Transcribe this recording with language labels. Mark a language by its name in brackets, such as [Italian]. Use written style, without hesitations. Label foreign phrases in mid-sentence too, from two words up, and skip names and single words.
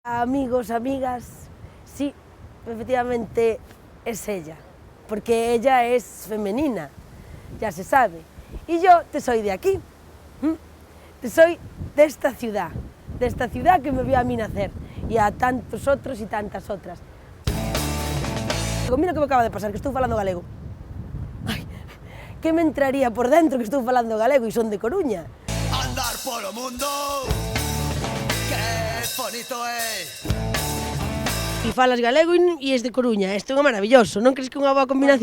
[Spanish] Amigos, amigas, sí, efectivamente es ella, porque ella es femenina, ya se sabe. Y yo te soy de aquí, te soy de esta ciudad que me vio a mí nacer, y a tantos otros y tantas otras. [Galician] Mira o que me acaba de pasar, que estou falando galego. Ai, que me entraría por dentro que estou falando galego e son de Coruña. Andar polo mundo, que bonito é. E falas galego e es de Coruña, isto é maravilloso, non crees que é unha boa combinación?